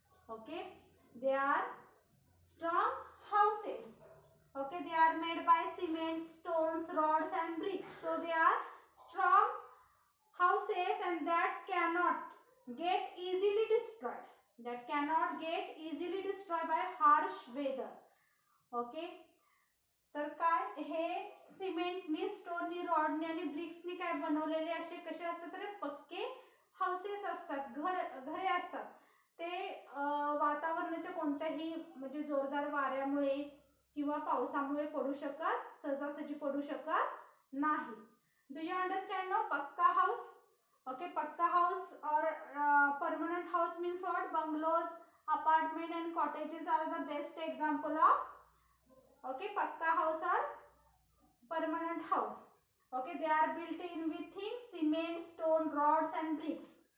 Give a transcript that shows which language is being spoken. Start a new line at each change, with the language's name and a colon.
English: Okay, they are strong houses. Okay, they are made by cement, stones, rods and bricks. So they are strong houses and that cannot get easily destroyed. That cannot get easily destroyed by harsh weather.
Marathi: Okay, तर काय हे सिमेंटनी, स्टोननी, Rodney आणि ब्रिक्सनी काय बनवलेले असे कसे असतात तर पक्के हाऊसेस असतात, घरे असतात. ते वातावरणाच्या कोणत्याही म्हणजे जोरदार वाऱ्यामुळे किंवा पावसामुळे पडू शकत, सहजासहजी पडू शकत नाही.
English: Do you understand no? Pakka house. Okay, pakka house or permanent house means what? Bungalows, apartment and cottages are the best example of, okay, pakka house or permanent house. Okay, they are built in with things cement, stone, rods and bricks.